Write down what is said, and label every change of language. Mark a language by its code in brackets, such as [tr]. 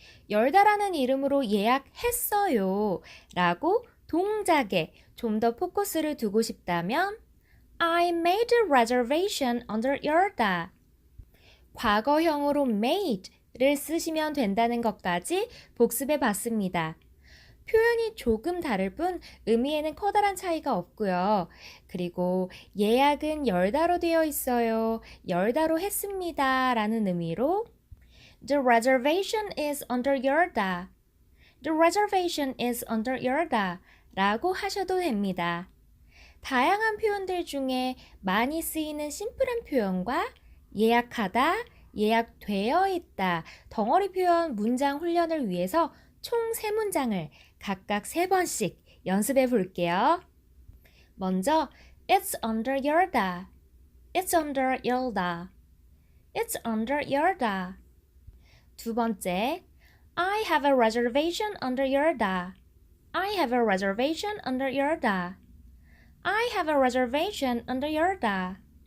[ko] 열다라는 이름으로 예약했어요 라고 동작에 좀 더 포커스를 두고 싶다면 [en] I made a reservation under 열다 [ko] 과거형으로 made를 쓰시면 된다는 것까지 복습해 봤습니다. 표현이 조금 다를 뿐 의미에는 커다란 차이가 없고요. 그리고 예약은 열다로 되어 있어요. 열다로 했습니다. 라는 의미로 [en] The reservation is under 열다. The reservation is under 열다. [ko] 라고 하셔도 됩니다. 다양한 표현들 중에 많이 쓰이는 심플한 표현과 예약하다, 예약되어 있다, 덩어리 표현 문장 훈련을 위해서 총 3문장을 각각 3번씩 연습해 볼게요. 먼저 [en] It's under 열다. It's under 열다. It's under 열다. [ko] 두 번째 [en] I have a reservation under 열다. I have a reservation under 열다. I have a reservation under 열다.